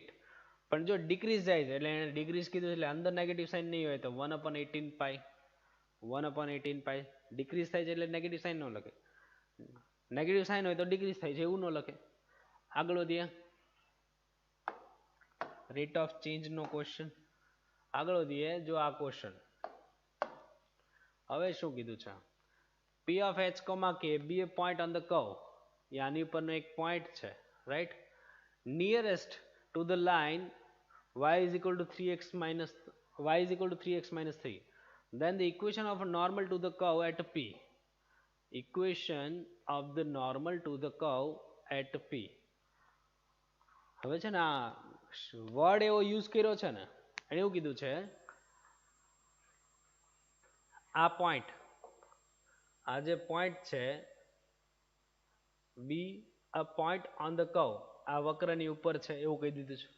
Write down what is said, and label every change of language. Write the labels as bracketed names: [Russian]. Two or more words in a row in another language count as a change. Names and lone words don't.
[Gujarati] પણ જો ડિક્રીઝ જાય છે એટલે એને ડિક્રીઝ કીધું એટલે અંદર [English] negative sign [Gujarati] નહીં હોય તો 1/18π, 1/18π ડિક્રીઝ થાય છે એટલે [English] negative sign [Gujarati] ન લખે, [English] negative sign [Gujarati] હોય તો ડિક્રીઝ થાય છે એવું ન લખે. આગળ વધીએ, [English] rate of change [Gujarati] નો ક્વેશ્ચન. આગળ વધીએ, જો આ ક્વેશ્ચન હવે શું કીધું છે, [English] P of h, K be a point on the curve, [Gujarati] આની ઉપરનો એક પોઈન્ટ છે, રાઈટ. [English] નિયરેસ્ટ to the line y is equal to 3x minus 3, then the equation of a normal to the curve at P, equation of the normal to the curve at P. [Gujarati] હવે છે ને આ વર્ડ એવો યુઝ કર્યો છે ને, એને એવું કીધું છે આ પોઈન્ટ, આ જે પોઈન્ટ છે [English] be a point on the curve, [Gujarati] આ વક્રની ઉપર છે એવું કહી દીધું છે.